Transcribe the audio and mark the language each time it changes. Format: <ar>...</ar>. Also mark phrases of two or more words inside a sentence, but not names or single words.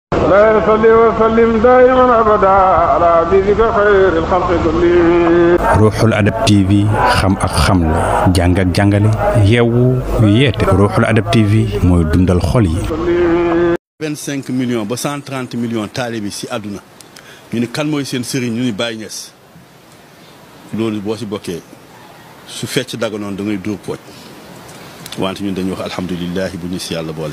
<ar>لا يصلي وسلم دائما أبدا على حبيبك خير الخلق كلهم.</ar> <wo>Ruuxul Adab TV xam ak xamle jàng ak jàngale yeewu yeete Ruuxul Adab TV mooy dundal xol yi. 25 millions ba 130 millions taalibe ci àdduna ñu ni kan mooy seen sëriñ ñu ni Baye Niass loolu boo ci bokkee su fecc daganoon da ngay dóor pooj wante ñun dañuy wax alhamdulilah bu ñu ci yàlla boole.</wo>